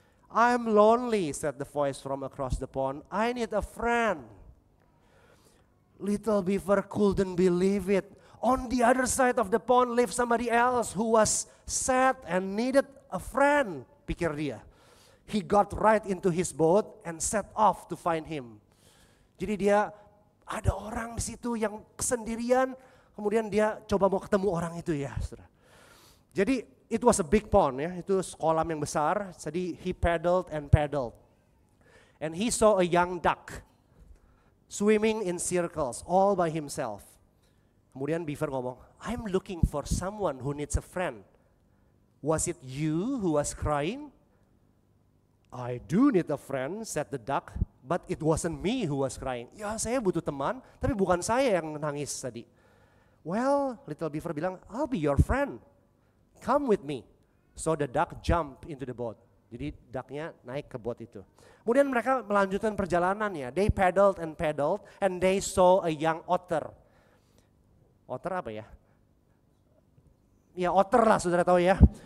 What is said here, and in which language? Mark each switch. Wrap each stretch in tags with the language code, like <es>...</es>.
<en>"I'm lonely," said the voice from across the pond. "I need a friend." Little Beaver couldn't believe it. On the other side of the pond lived somebody else who was sad and needed a friend,</en> <id>pikir dia.</id> <en>He got right into his boat and set off to find him.</en> <id>Jadi dia ada orang di situ yang sendirian, kemudian dia coba mau ketemu orang itu ya, saudara. Jadi</id> <en>it was a big pond</en> <id>ya, itu kolam yang besar.</id> <en>Jadi he paddled and paddled. And he saw a young duck swimming in circles all by himself.</en> <id>Kemudian Beaver ngomong,</id> <en>"I'm looking for someone who needs a friend. Was it you who was crying?" "I do need a friend," said the duck, "but it wasn't me who was crying."</en> <id>Ya, saya butuh teman, tapi bukan saya yang nangis tadi.</id> <en>"Well,"</en> <id>Little Beaver bilang,</id> <en>"I'll be your friend. Come with me." So the duck jumped into the boat.</en> <id>Jadi ducknya naik ke boat itu. Kemudian mereka melanjutkan perjalanannya.</id> <en>They paddled and they saw a young otter.</en> <id>Otter apa ya? Ya otter lah, saudara tahu ya.</id>